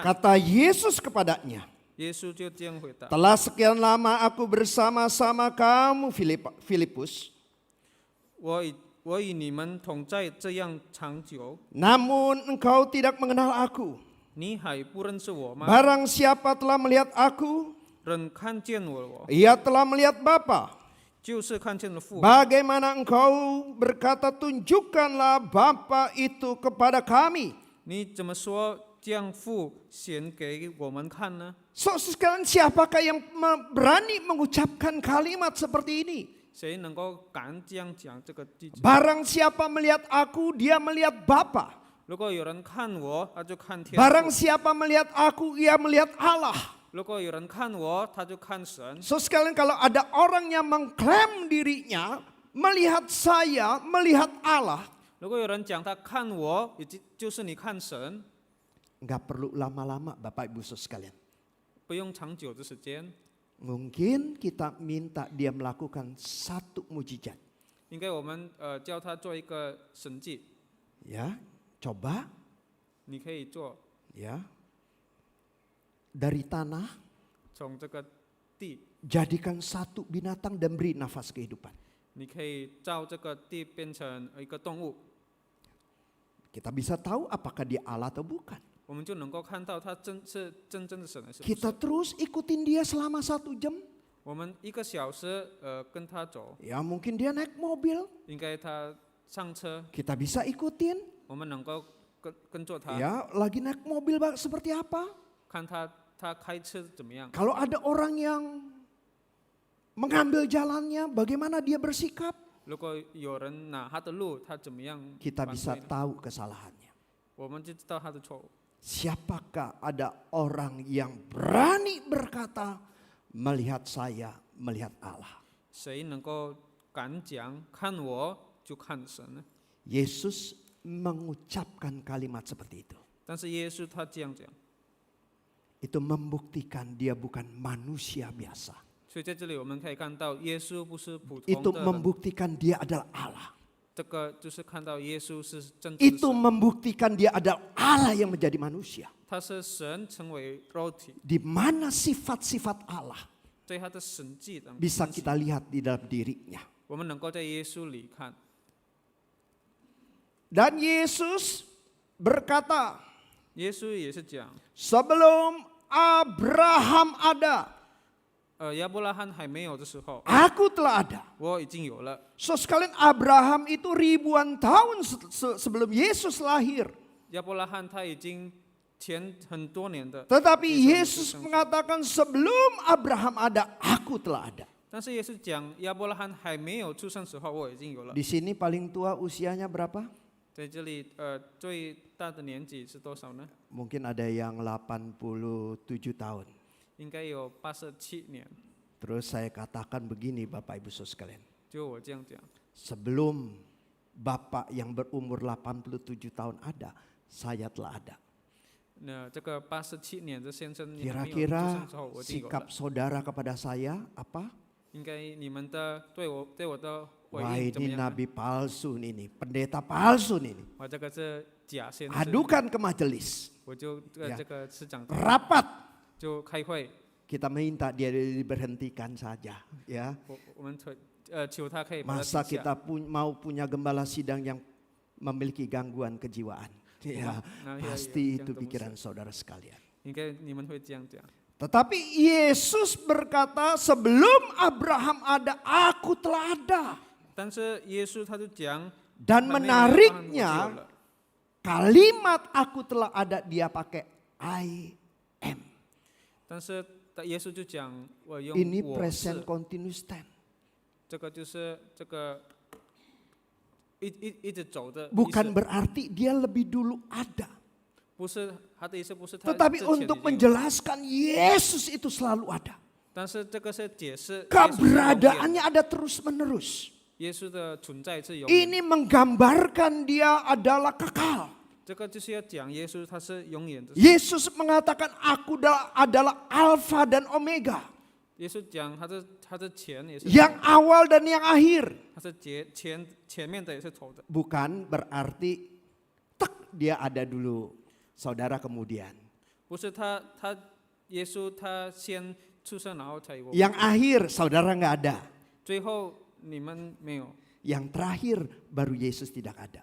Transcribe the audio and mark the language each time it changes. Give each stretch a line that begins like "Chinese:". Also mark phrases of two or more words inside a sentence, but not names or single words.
Indonesian: Kata Yesus kepadanya,
Chinese: 耶稣就这样回答：
Indonesian: telah sekian lama aku bersama-sama kamu Filipus,
Chinese: 我与你们同在这样长久，
Indonesian: namun engkau tidak mengenal aku.
Chinese: 你还不认识我吗？
Indonesian: Barang siapa telah melihat aku,
Chinese: 人看见我，
Indonesian: ia telah melihat Bapa.
Chinese: 就是看见了父。
Indonesian: Bagaimana engkau berkata tunjukkanlah Bapa itu kepada kami?
Chinese: 你怎么说将父显给我们看呢？
Indonesian: So sekarang siapakah yang berani mengucapkan kalimat seperti ini?
Chinese: 谁能够敢这样讲这个句子？
Indonesian: Barang siapa melihat aku, dia melihat Bapa.
Chinese: 如果有人看我，他就看天
Indonesian: Barang
Chinese: 父；
Indonesian: siapa melihat aku, ia melihat Allah.
Chinese: 如果有人看我，他就看神。
Indonesian: So sekalian kalau ada orang yang mengklaim dirinya, melihat saya, melihat Allah,
Chinese: 如果有人讲他看我，就是你看神，
Indonesian: Nggak perlu lama-lama Bapak Ibu Saudara sekalian.
Chinese: 不用长久的时间，
Indonesian: Mungkin kita minta dia melakukan satu mujizat.
Chinese: 应该我们叫他做一个神迹，
Indonesian: Ya, coba
Chinese: 你可以做
Indonesian: ya. Dari tanah
Chinese: 从这个地，
Indonesian: jadikan satu binatang dan beri nafas kehidupan.
Chinese: 你可以造这个地变成一个动物，
Indonesian: Kita bisa tahu apakah dia Allah atau bukan.
Chinese: 我们就能够看到他是真正的神还是不
Indonesian: Kita
Chinese: 是。
Indonesian: terus ikutin dia selama 1 jam.
Chinese: 我们1个小时跟他走，
Indonesian: Ya mungkin dia naik mobil,
Chinese: 应该他上车，
Indonesian: kita bisa ikutin.
Chinese: 我们能够跟着他，
Indonesian: Ya lagi naik mobil seperti apa.
Chinese: 看他开车怎么样。
Indonesian: Kalau ada orang yang mengambil jalannya, bagaimana dia bersikap,
Chinese: 如果有人拿他的路，他怎么样
Indonesian: kita
Chinese: 反
Indonesian: bisa
Chinese: 对呢？
Indonesian: tahu kesalahannya.
Chinese: 我们就知道他的错误。
Indonesian: Siapakah ada orang yang berani berkata, melihat saya, melihat Allah.
Chinese: 谁能够敢讲看我就看神呢？
Indonesian: Yesus mengucapkan kalimat seperti itu.
Chinese: 但是耶稣他这样讲，
Indonesian: Itu membuktikan dia bukan manusia biasa.
Chinese: 所以在这里我们可以看到，耶稣不是普通
Indonesian: Itu
Chinese: 的人，
Indonesian: membuktikan dia adalah Allah.
Chinese: 这个就是看到耶稣是真正的
Indonesian: Itu
Chinese: 神，
Indonesian: membuktikan dia adalah Allah yang menjadi manusia.
Chinese: 他是神成为肉体，
Indonesian: Di mana sifat-sifat Allah
Chinese: 在他的神迹当
Indonesian: bisa
Chinese: 中，
Indonesian: kita lihat di dalam dirinya.
Chinese: 我们能够在耶稣里看。
Indonesian: Dan Yesus berkata,
Chinese: 耶稣也是讲，
Indonesian: sebelum Abraham ada,
Chinese: 亚伯拉罕还没有的时候，
Indonesian: aku telah ada.
Chinese: 我已经有了。
Indonesian: So sekalian Abraham itu ribuan tahun sebelum Yesus lahir.
Chinese: 亚伯拉罕他已经前很多年的，
Indonesian: Tetapi Yesus Yesus mengatakan sebelum Abraham ada, aku telah ada.
Chinese: 但是耶稣讲亚伯拉罕还没有出生时候，我已经有了。
Indonesian: Di sini paling tua usianya berapa?
Chinese: 在这里，最大的年纪是多少呢？
Indonesian: Mungkin ada yang 87 tahun.
Chinese: 应该有87年。
Indonesian: Terus saya katakan begini Bapak Ibu Saudara sekalian.
Chinese: 就我这样讲，
Indonesian: Sebelum Bapak yang berumur 87 tahun ada, saya telah ada.
Chinese: 那这个87年的先生，你还没有出
Indonesian: Kira-kira
Chinese: 生之后，我已经有了
Indonesian: sikap。saudara kepada saya apa?
Chinese: 应该你们的对我的回
Indonesian: Wah
Chinese: 应怎么
Indonesian: ini
Chinese: 样呢？
Indonesian: nabi palsu ini, pendeta palsu ini.
Chinese: 我这个是假先知，
Indonesian: Adukan ke majelis.
Chinese: 我就呀这个师长
Indonesian: Rapat.
Chinese: 就开会，
Indonesian: Kita minta dia diberhentikan saja. Ya.
Chinese: 我们求他可以把他
Indonesian: Masa
Chinese: 停下。
Indonesian: kita mau punya gembala sidang yang memiliki gangguan kejiwaan. Ya, Nah, pasti ya, itu yang pikiran saudara sekalian.
Chinese: 应该你们会这样讲。
Indonesian: Tetapi Yesus berkata, sebelum Abraham ada, aku telah ada.
Chinese: 但是耶稣他就讲，
Indonesian: Dan
Chinese: 还没有亚伯拉罕我就有
Indonesian: menariknya,
Chinese: 了
Indonesian: kalimat aku telah ada dia pakai
English: I am.
Chinese: 但是耶稣就讲，我用
Indonesian: Ini
Chinese: 我
Indonesian: present
Chinese: 是，
English: continuous tense.
Chinese: 这个就是这个一直走的意思，
Indonesian: Bukan berarti dia lebih dulu ada.
Chinese: 不是他的意思，不是他
Indonesian: Tetapi
Chinese: 之前已
Indonesian: untuk
Chinese: 经有，
Indonesian: menjelaskan Yesus itu selalu ada.
Chinese: 但是这个是解释
Indonesian: Keberadaannya ada terus menerus.
Chinese: 耶稣的存在是永远，
Indonesian: Ini menggambarkan dia adalah kekal.
Chinese: 这个就是要讲耶稣他是永远的。
Indonesian: Yesus mengatakan aku adalah Alfa dan Omega.
Chinese: 耶稣讲他的前也是，
Indonesian: Yang awal dan yang akhir.
Chinese: 他是前面的也是头的，
Indonesian: Bukan berarti dia ada dulu, saudara kemudian.
Chinese: 不是耶稣他先出生，然后才有我，
Indonesian: Yang akhir saudara nggak ada.
Chinese: 最后你们没有，
Indonesian: Yang terakhir baru Yesus tidak ada.